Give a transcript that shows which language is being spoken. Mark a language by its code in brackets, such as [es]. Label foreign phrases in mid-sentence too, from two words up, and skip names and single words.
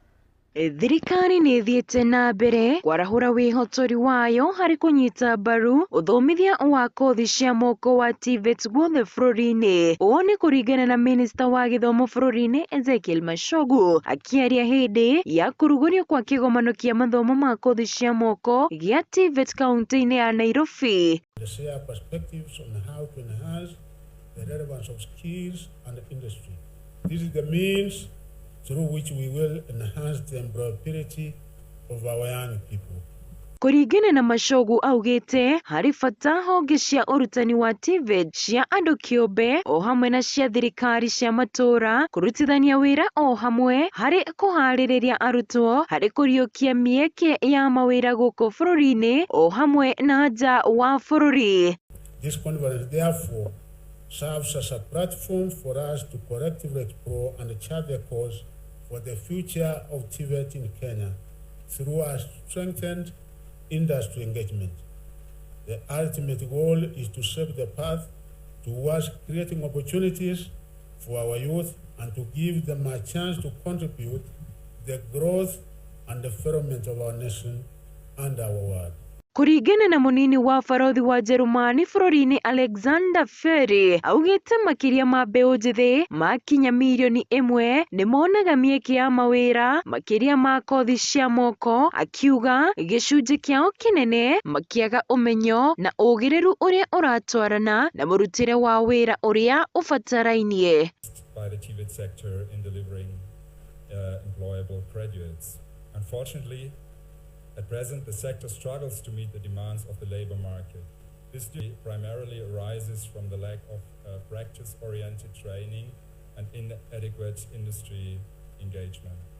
[ki] Thirikari nĩ ĩthiĩte na mbere kwarahũra wĩhotori wayo harĩ kũnyita mbaru ũthomithia wa kothi cia moko wa TVET guothe bũrũri-inĩ. Ũũ nĩ kũringana na minista wa gĩthomo bũrũri-inĩ Ezekiel Machogu akĩaria hĩndĩ ya kũrugũrio kwa kĩgomano kĩa mathomo ma kothi cia moko gĩa TVET kaunti-inĩ ya Nairobi. [en] Share perspectives on how to enhance the relevance of skills and industry. This is the means through which we will enhance the employability of our young people. [ki] Kũringana na Machogu augĩte harĩ bata honge cia ũrutani wa TVET cia andũ kĩũmbe o hamwe na cia thirikari cia matũra kũrutithania wĩra o hamwe harĩ kũharĩrĩria arutwo harĩ kũriũkia mĩeke ya mawĩra gũkũ bũrũri-inĩ o hamwe na nja wa bũrũri. [en] This conference therefore serves as a platform for us to collectively explore and chart the course for the future of TVET in Kenya through a strengthened industry engagement. The ultimate goal is to shape the path towards creating opportunities for our youth and to give them a chance to contribute the growth and development of our nation and our world. [ki] Kũringana na mũnini wa barothi wa Njĩrĩmani bũrũri-inĩ Alexander Ferry augĩte makĩria ma mbeũ njĩthĩ makinya mirioni 1 nĩ monaga mĩeke ya mawĩra makĩria ma kothi cia moko, akiuga gĩcunjĩ kĩao kĩnene makĩaga ũmenyo na ũgĩrĩru ũrĩa ũratwarana na mũrutĩre wa wĩra ũrĩa ũbatarainie. [en] By the TVET sector in delivering employable graduates. Unfortunately, at present, the sector struggles to meet the demands of the labor market. This primarily arises from the lack of practice-oriented training and inadequate industry engagement.